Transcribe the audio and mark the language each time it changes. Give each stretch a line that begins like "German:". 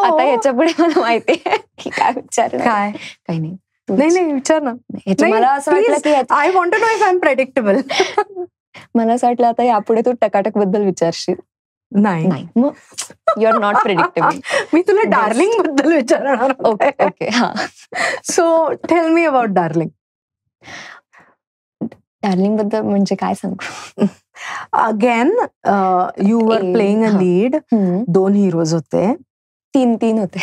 Marathi: आता याच्या पुढे मला माहिती आहे की काय विचार. काही नाही विचार ना. मला असं वाटलं की
English: I want to know if I am predictable.
Marathi: मला असं वाटलं आता यापुढे तू टकाटक बद्दल विचारशील. नाही, मग
English: You are not predictable.
Marathi: मी तुला डार्लिंग बद्दल विचारणार.
English: Okay. So tell me about darling.
Marathi: Darling बद्दल म्हणजे काय सांगू.
English: Again you were playing a lead.
Marathi: 2 heroes होते. 3 होते.